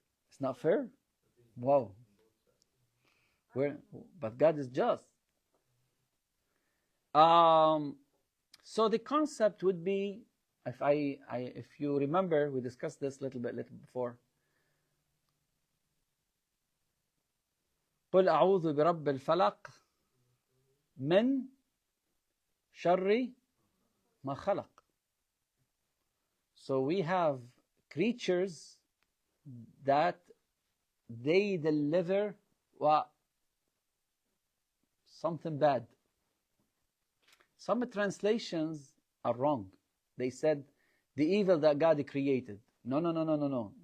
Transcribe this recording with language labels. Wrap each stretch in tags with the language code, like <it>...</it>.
<en>It's not fair? Wow. But God is just. So the concept would be, if you remember, we discussed this a little before.</en> <ar>قل أعوذ برب الفلق من شر ما خلق.</ar> <en>So we have creatures that they deliver something bad. Some translations are wrong. They said the evil that God created. No.</en>